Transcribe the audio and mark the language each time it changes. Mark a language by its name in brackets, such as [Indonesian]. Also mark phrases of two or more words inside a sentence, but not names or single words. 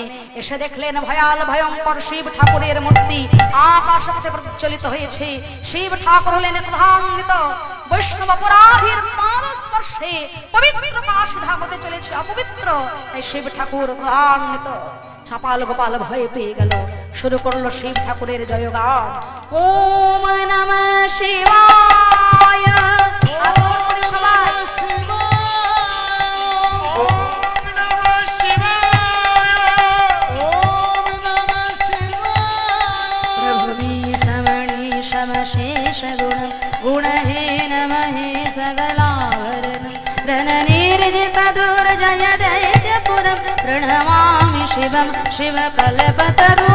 [Bangla] এসে দেখলেন ভয়াল ভয়ঙ্কর শিব ঠাকুরের মূর্তি আকাশ পথে প্রজ্বলিত হয়েছে। শিব ঠাকুর হলেন ক্রোধান্বিত, বৈষ্ণব অপরাধীর পারস্পরিক স্পর্শে পবিত্র পাশ ধাগতে চলেছে অপবিত্র। তাই শিব ঠাকুর গান্বিত। চাপাল গোপাল ভয় পেয়ে গেল, শুরু করলো শিব ঠাকুরের জয়গান। [Sanskrit] ওম নমঃ শিবায়। [Bangla] সবাই [Sanskrit] ওম নমঃ শিবায়। ওম নমঃ শিবায়। प्रभुमी समणी समशेष गुण गुणहीन महेश गलाभरण रणनिर्जित दुर्जय दैत्यपुरं प्रणमामि शिवं शिवकल्पतरू।